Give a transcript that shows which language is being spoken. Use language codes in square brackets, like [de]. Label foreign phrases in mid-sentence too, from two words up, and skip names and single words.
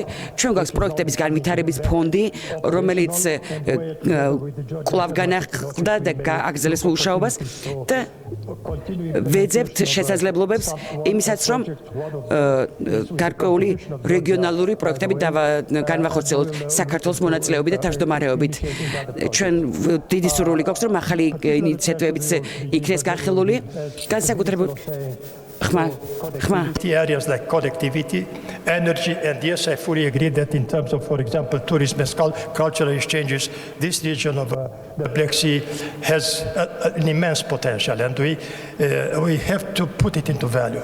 [ka] ჩვენ გვაქვს პროექტების განვითარების ფონდი, რომელიც კვლავ განახლდა და გააგრძელებს მუშაობას და ვეძებთ შესაძლებლობებს იმისაც, რომ გარკვეული რეგიონალური პროექტები განვახორციელოთ საქართველოს მონაწილეობით და თავმჯდომარეობით. ჩვენ დიდი სურვილი გვაქვს, რომ ახალი ინიციატივებიც იქნეს განხილული, განსაკუთრებით [en] areas like connectivity, energy, and yes, I fully agree that in terms of, for example, tourism and cultural exchanges, this region of the Black Sea has an immense potential, and we have to put it into value.